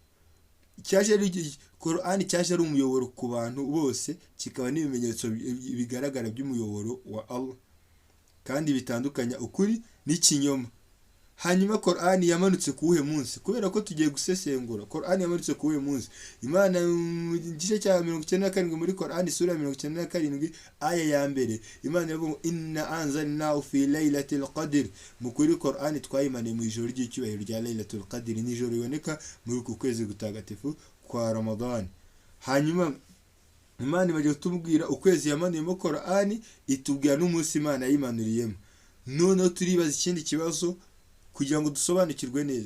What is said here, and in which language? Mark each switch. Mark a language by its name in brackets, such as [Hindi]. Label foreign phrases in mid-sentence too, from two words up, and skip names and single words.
[Kinyarwanda] Korani cyaje ari umuyoboro ku bantu bose, kikaba n'ibimenyetso bigaragara by'umuyoboro wa Allah kandi bitandukanya ukuri n'ikinyoma. Hanyuma Korani yamanutse kuwuhe munsi? Kubera ko tugiye gusesengura Korani yamanutse kuwuhe munsi. Imana mu gice cya 97 muri Korani sura 97 aya ya mbere, Imana yavuga [Arabic] إنا أنزلناه في ليلة القدر. [Kinyarwanda] Mukuri Korani twayimaniye mu ijoro ry'icyubahiro rya Laylatul Qadr, ni ijoro riboneka muri uku kwezi gutagatifu kwa Ramadhani. Hanyuma Imana imaze kutubwira ukwezi yamanuyemo Korani, itubwira n'umunsi Imana yimanuriyemo. None turibaza ikindi kibazo kugira ngo dusobanukirwe neza.